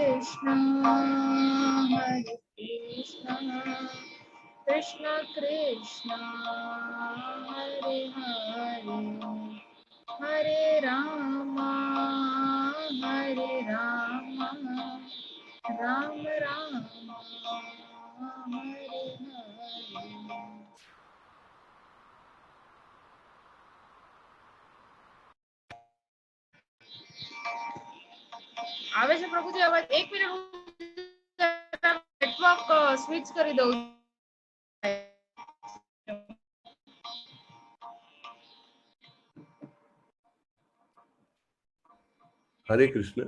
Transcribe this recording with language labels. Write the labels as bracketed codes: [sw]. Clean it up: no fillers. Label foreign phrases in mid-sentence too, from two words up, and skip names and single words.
[sa] कृष्ण, हरे कृष्ण, कृष्ण कृष्ण, हरे हरे, हरे राम, हरे राम, राम राम, हरे हरे. [gu] આવે છે પ્રભુજી અવાજ? એક મિનિટ, નેટવર્ક સ્વિચ કરી દઉં. હરે કૃષ્ણ.